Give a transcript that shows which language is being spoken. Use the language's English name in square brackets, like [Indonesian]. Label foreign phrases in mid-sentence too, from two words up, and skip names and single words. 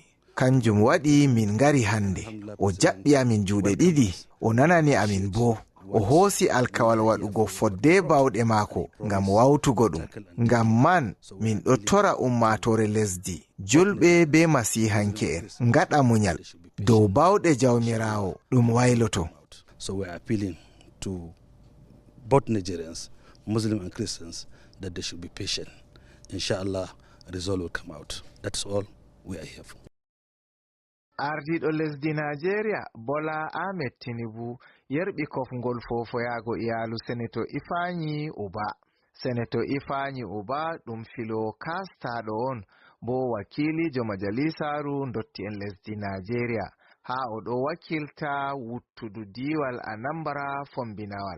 [Fula] kanjum waɗi min ngari hande o jaɓɓi amin juuɗe ɗiɗi o nanani amin bo o hoosi alkawal waɗugo fodde bawɗe maako ngam wawtugo ɗum. ngam man min ɗo tora ummatore lesdi julɓe be masihanke en ngaɗa munyal dow bawɗe jawmirawo ɗum wayloto. [English] So we are appealing to both Nigerians, Muslims and Christians, that they should be patient. Inshallah, a result will come out. That's all we are here for. [Fula] ardiɗo lesdi Nigeria Bola Ahmed Tinubu yerɓi kofngol fofoyago iyalu senator Ifeanyi Ubah. senator Ifeanyi Ubah ɗum filo kastaɗo on bo wakilijo majalisaru ndotti en lesdi Nigeria ha o ɗo wakilta wuttudu diwal Anambra fombinawal.